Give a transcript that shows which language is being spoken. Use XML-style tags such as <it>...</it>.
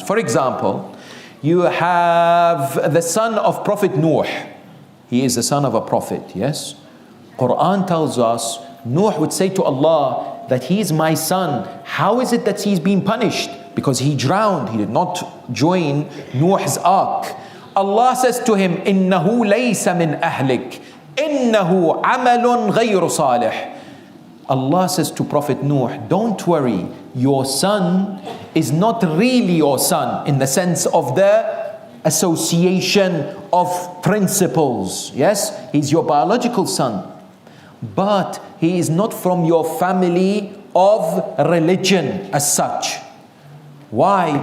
<en>For example, you have the son of Prophet Nuh. He is the son of a prophet, yes? Quran tells us, Nuh would say to Allah that he is my son. How is it that he's being punished? Because he drowned, he did not join Nuh's ark. Allah says to him,</en> <ar>إِنَّهُ لَيْسَ مِنْ أَهْلِكَ إِنَّهُ عَمَلٌ غَيْرُ صَالِحٍ.</ar> <en>Allah says to Prophet Nuh, don't worry, your son is not really your son in the sense of the association of principles. Yes, he's your biological son, but he is not from your family of religion as such. Why?</en>